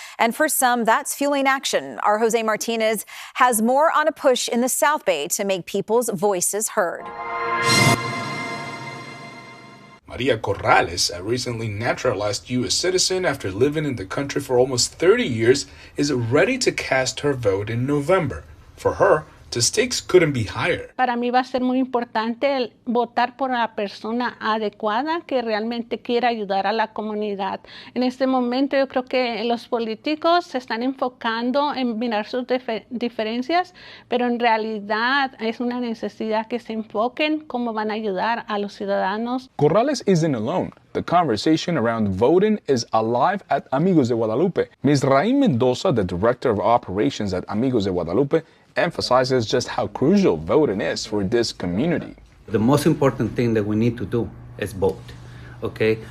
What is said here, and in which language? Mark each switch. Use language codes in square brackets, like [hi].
[en] And for some, that's fueling action. Our Jose Martinez has more on a push in the South Bay to make people's voices heard. Maria Corrales, a recently naturalized U.S. citizen after living in the country for almost 30 years, is ready to cast her vote in November. For her, the stakes couldn't be higher. [es] Para mí va a ser muy importante el votar por la persona adecuada que realmente quiera ayudar a la comunidad. En este momento yo creo que los políticos se están enfocando en mirar sus diferencias, pero en realidad es una necesidad que se enfoquen cómo van a ayudar a los ciudadanos. [en] Corrales isn't alone. The conversation around voting is alive at Amigos de Guadalupe. Ms. Raín Mendoza, the director of operations at Amigos de Guadalupe, emphasizes just how crucial voting is for this community. The most important thing that we need to do is vote, okay?